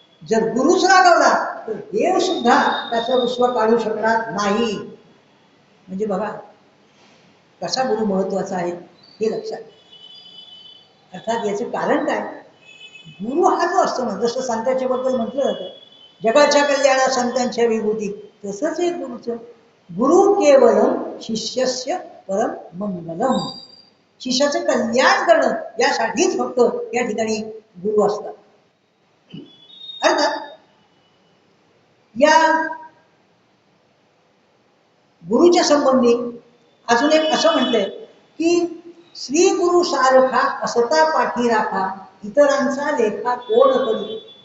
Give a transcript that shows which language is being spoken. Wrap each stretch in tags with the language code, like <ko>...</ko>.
<mr>जर गुरुच रागवला तर देव सुद्धा त्याचा रुसवा काढू शकणार नाही. म्हणजे बघा कसा गुरु महत्वाचा आहे. हे लक्षात घ्या. अर्थात याचं कारण काय? गुरु हा जो असतो ना, जसं संतांच्या बद्दल म्हटलं जातं जगाच्या कल्याणा संतांच्या विभूती, तसंच हे गुरुचं.</mr> <sa>गुरु केवलम शिष्यस्य परम मंगलम.</sa> <mr>शिष्याचं कल्याण करणं यासाठीच फक्त या ठिकाणी गुरु असतात. अर्थात या गुरुच्या संबंधी अजून एक असं म्हटलंय की श्री गुरु सारखा असता पाठी राखा, इतरांचा लेखा कोण करू.</mr>